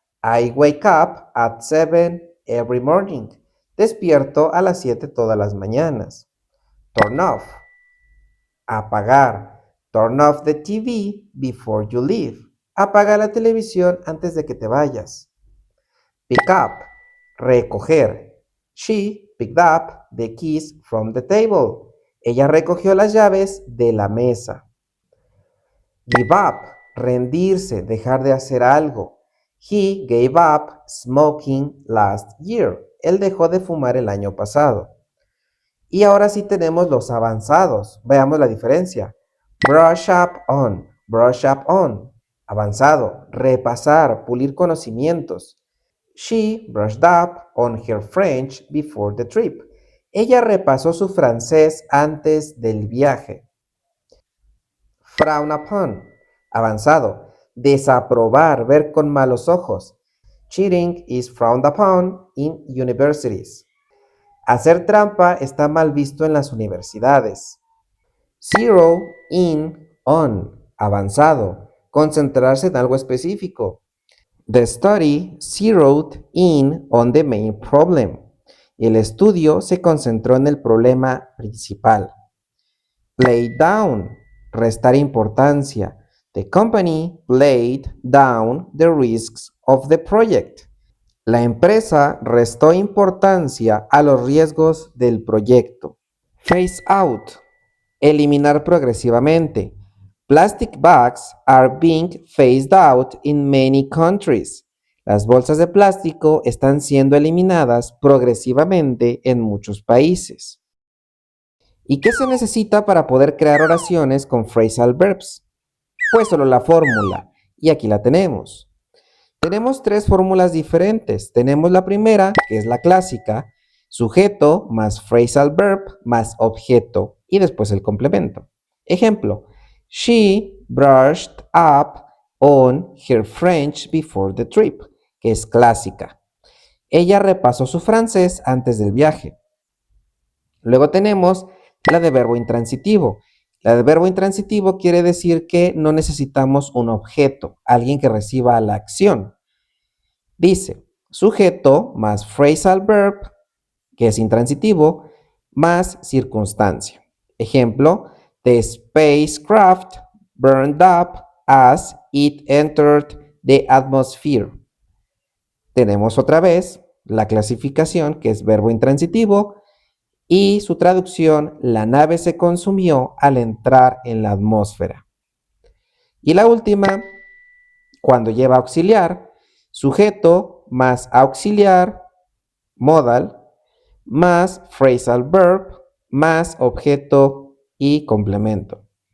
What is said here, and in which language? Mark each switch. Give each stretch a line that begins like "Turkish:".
English: I wake up at 7 every morning.
Spanish: Despierto a las 7 todas las mañanas.
English: Turn off.
Spanish: Apagar.
English: Turn off the TV before you leave.
Spanish: Apaga la televisión antes de que te vayas.
English: Pick up.
Spanish: Recoger.
English: She picked up the keys from the table.
Spanish: Ella recogió las llaves de la mesa.
English: Give up.
Spanish: Rendirse, dejar de hacer algo.
English: He gave up smoking last year.
Spanish: Él dejó de fumar el año pasado. Y ahora sí tenemos los avanzados. Veamos la diferencia.
English: Brush up on, brush up on.
Spanish: Avanzado, repasar, pulir conocimientos.
English: She brushed up on her French before the trip.
Spanish: Ella repasó su francés antes del viaje.
English: Frown upon,
Spanish: avanzado, desaprobar, ver con malos ojos.
English: Cheating is frowned upon in universities.
Spanish: Hacer trampa está mal visto en las universidades.
English: Zero in on,
Spanish: avanzado, concentrarse en algo específico.
English: The study zeroed in on the main problem.
Spanish: El estudio se concentró en el problema principal.
English: Play down,
Spanish: restar importancia.
English: The company played down the risks of the project.
Spanish: La empresa restó importancia a los riesgos del proyecto.
English: Phase out,
Spanish: eliminar progresivamente.
English: Plastic bags are being phased out in many countries.
Spanish: Las bolsas de plástico están siendo eliminadas progresivamente en muchos países. ¿Y qué se necesita para poder crear oraciones con phrasal verbs? Pues solo la fórmula. Y aquí la tenemos. Tenemos tres fórmulas diferentes. Tenemos la primera, que es la clásica, sujeto más phrasal verb más objeto y después el complemento.
English: Ejemplo, she brushed up on her French before the trip,
Spanish: que es clásica. Ella repasó su francés antes del viaje. Luego tenemos la de verbo intransitivo. La de verbo intransitivo quiere decir que no necesitamos un objeto, alguien que reciba la acción. Dice, sujeto más phrasal verb, que es intransitivo, más circunstancia.
English: Ejemplo, the spacecraft burned up as it entered the atmosphere.
Spanish: Tenemos otra vez la clasificación, que es verbo intransitivo, y su traducción, la nave se consumió al entrar en la atmósfera. Y la última, cuando lleva auxiliar, sujeto más auxiliar, modal, más phrasal verb, más objeto y complemento.